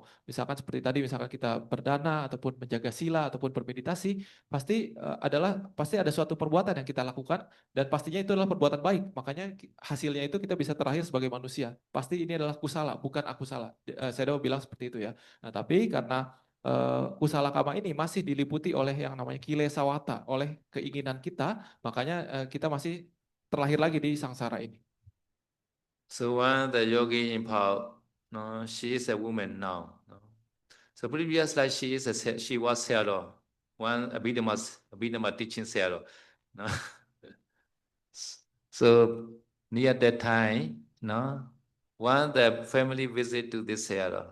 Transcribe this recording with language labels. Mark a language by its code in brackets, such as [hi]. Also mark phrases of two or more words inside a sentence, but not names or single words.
[id] Misalkan seperti tadi, misalkan kita berdana ataupun menjaga sila ataupun bermeditasi, pasti ada suatu perbuatan yang kita lakukan, dan pastinya itu adalah perbuatan baik. Makanya hasilnya itu kita bisa terlahir sebagai manusia. Pasti ini adalah kusala, bukan akusala. Saya bilang seperti itu ya. Nah, tapi karena [pi] kusala kama [id] ini masih diliputi oleh yang namanya kilesawata, oleh keinginan kita, makanya kita masih terlahir lagi di sangsara ini. [en] So when the yogi in Pao, no, she is a woman now. No? So previous life she was Sayadaw, one Abhidhamma teaching Sayadaw. No? So near that time, no, one the family visit to this Sayadaw.